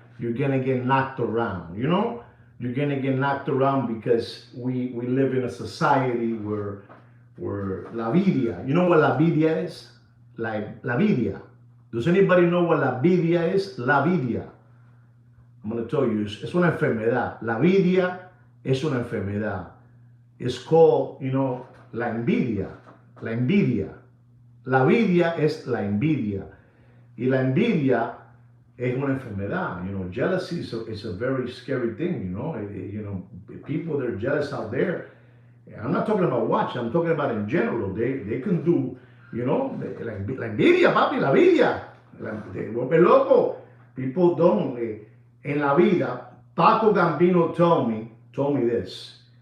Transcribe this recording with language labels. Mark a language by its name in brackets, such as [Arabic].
[English] You're gonna get knocked around, you know? You're gonna get knocked around because we live in a society where la vidia, you know what la vidia is? Like la vidia. Does anybody know what la vidia is? [Spanish] La vidia. [English] I'm gonna tell you, [Spanish] es una enfermedad. La vidia es una enfermedad. [English] It's called, you know, la envidia. [Spanish] La envidia. La vidia es la envidia. Y la envidia es una enfermedad. [English] You know, jealousy is a very scary thing, you know. You know, people that are jealous out there, I'm not talking about watch, I'm talking about in general. They can do, you know, [Spanish] la envidia, papi, la envidia. Te vuelve loco. [English] People don't. [Spanish] En la vida, Paco Gambino [English] told me this.